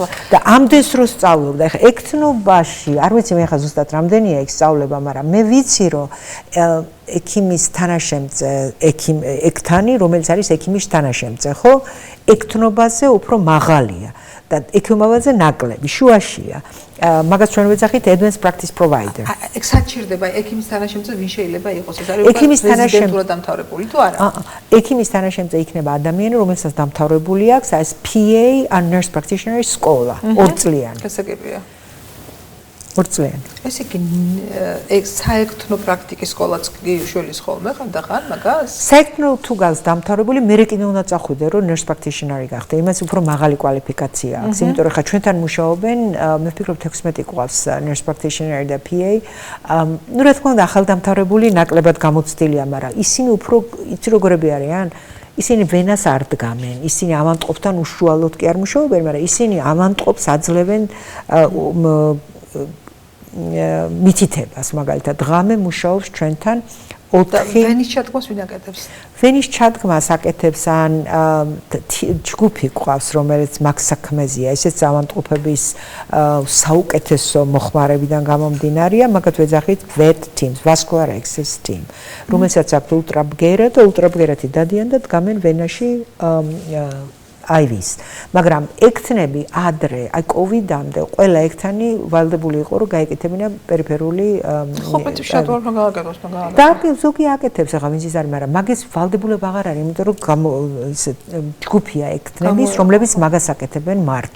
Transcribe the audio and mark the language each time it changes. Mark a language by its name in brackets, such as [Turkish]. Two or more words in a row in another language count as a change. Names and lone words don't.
[Georgian] და ამდენს რო სწავლობ და ახლა ექთნობაში, არ ვიცი მე ახლა ზუსტად რამდენია იქ სწავლება, მაგრამ მე ვიცი რომ ექიმის თანაშემწე, ექთანი, რომელიც არის ექიმის თანაშემწე, ხო? ექთნობაზე უფრო მაღალია. და ექიმობაზე ნაკლები შუაშია მაგას ჩვენ ვეძახით [English] advanced practice provider [Georgian] ეგ საჭირდება ექიმის თანაშემწე ვინ შეიძლება იყოს ეს არის ექიმის თანაშემწე დამთავრებული თუ არა ექიმის თანაშემწე იქნება ადამიანი რომელსაც დამთავრებული აქვს ეს PA ან [English] nurse practitioner [Georgian] სკოლა 2 წლიანი გასაგებია 2 წლიანი ეს იგი ეგ საერთო პრაქტიკის სკოლაც შვილის ხოლმე ხანდახან მაგას საერთო თუ გავს დამთავრებული მე კიდე უნდა წახვიდე რომ [English] nurse practitioner- [Georgian] ი გახდე იმას უფრო მაღალი კვალიფიკაცია აქვს იმიტომ რომ ხა ჩვენთან მუშაობენ მე ვფიქრობ 16 ყავს nurse practitioner და PA ნუ რა თქმა უნდა ახალდამთავრებული ნაკლებად გამოცდილია მაგრამ ისინი უფრო იცი როგორები არიან ისინი ვენას არ დგამენ ისინი ავანტყოფთან უშუალოდ კი არ მუშაობენ მაგრამ ისინი ავანტყოფს აძლევენ მითითებას მაგალითად ღამე მუშაობს ჩვენთან 4 ვენის ჩადგმას ვინ აკეთებს ვენის ჩადგმას აკეთებს ან ჯგუფი ყავს რომელიც მაგ საქმეზეა ესეც ავანტყოფების საუკეთესო მოხმარებიდან გამომდინარეა მაგათ ვეძახით [English] VET teams vascular access team [Georgian] რომელსაც აქვს ულტრაბგერა და ულტრაბგერათი დადიან და დგამენ ვენაში IVs მაგრამ ექთნები ადრე აი კოვიდამდე ყველა ექთანი ვალდებული იყო რომ გაეკეთებინა პერიფერული ხო პეცი შატვარ მაგაგადოს და ზოგი აკეთებს ახლა ვინც ის არის მაგრამ მაგის ვალდებულება აღარ არის იმიტომ რომ ისე ჯგუფია ექთნების რომლებიც მაგას აკეთებენ მარტო